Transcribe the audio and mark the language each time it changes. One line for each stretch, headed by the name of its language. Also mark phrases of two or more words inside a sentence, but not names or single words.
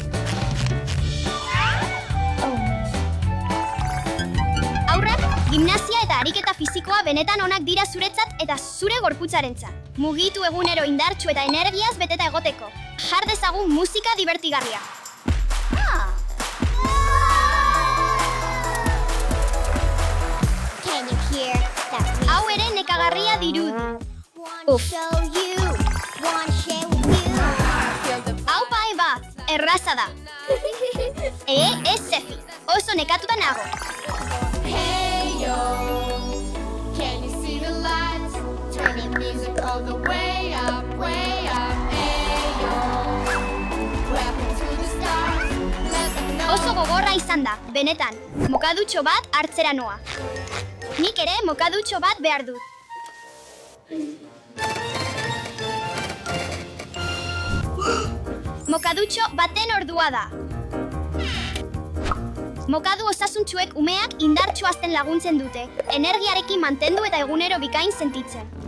Basque: Aurrak, gimnasia eta ariketa fisikoa benetan onak dira zuretzat eta zure gorputzarentzat. Mugitu egunero indartsu eta energiaz beteta egoteko. Jar dezagun musika divertigarria.
English: Can you hear that?
Basque: Hau ere nekagarria dirudi.
English: Wanna show you, wanna share with you.
Basque: Aupa, Eba, erraza da. Ez Zefi, oso nekatuta nago.
English: Hey yo, can you see the lights? Turning music all the way up, way up. Hey yo, rapping to the stars. Let them know.
Basque: Oso gogorra izan da, benetan. Mokadutxo bat hartzera noa. Nik ere mokadutxo bat behar dut. Mokadutxo baten ordua da. Mokadu osasuntsuek umeak indartsu hazten laguntzen dute, energiarekin mantendu eta egunero bikain sentitzen.